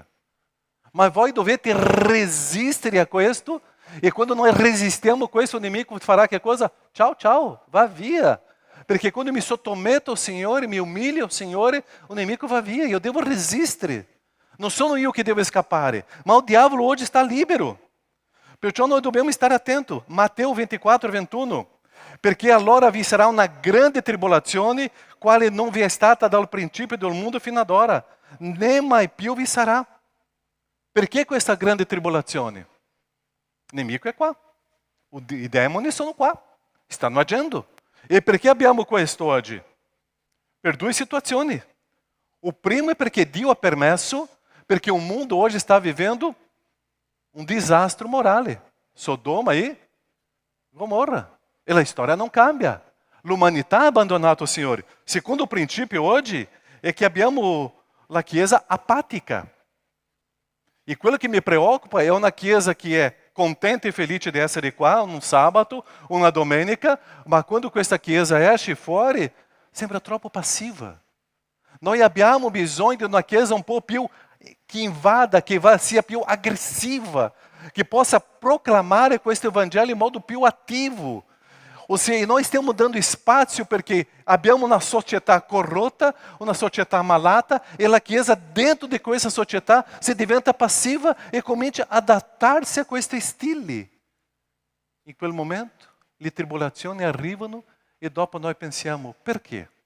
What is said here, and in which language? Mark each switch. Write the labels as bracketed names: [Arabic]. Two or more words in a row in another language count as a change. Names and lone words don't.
[Italian] Ma voi dovete resistere a questo e quando noi resistiamo a questo, o nemico farà che cosa? Ciao, ciao, va via. Perché quando mi sottometto al Signore, mi umilio al Signore, o nemico va via e eu devo resistere. Non sono io che devo scappare, ma o diavolo [Portuguese] hoje está [Italian] libero. Perciò noi dobbiamo stare attenti. Matteo 24, 21. Perché allora vi sarà una grande tribolazione, quale non vi è stata dal principio del mondo fino ad ora, né mai più vi sarà. Perché questa grande tribolazione? Il nemico è qua, i demoni sono qua, stanno agendo. E perché abbiamo questo oggi? Per 2 situazioni. O primo è perché Dio ha permesso, perché [Portuguese] o mundo hoje está vivendo um desastre [Italian] morale. Sodoma e Gomorra. E a storia non cambia. L'umanità ha abbandonato il Signore. Secondo principio oggi è che abbiamo la Chiesa apatica. E quello che mi preoccupa è una Chiesa che è contente e felice di essere qua, un sabato, una domenica, ma quando questa Chiesa esce fuori, sembra troppo passiva. Noi abbiamo bisogno di una Chiesa un po' più che invada, che sia più aggressiva, che possa proclamare questo Evangelho in modo più attivo. [Portuguese] Ou seja, nós [Italian] stiamo dando spazio perché abbiamo una società corrotta, una società malata, e la Chiesa dentro di questa società si diventa passiva e comincia a adattarsi a questi stili. In quel momento le tribolazioni arrivano e dopo noi pensiamo, perché?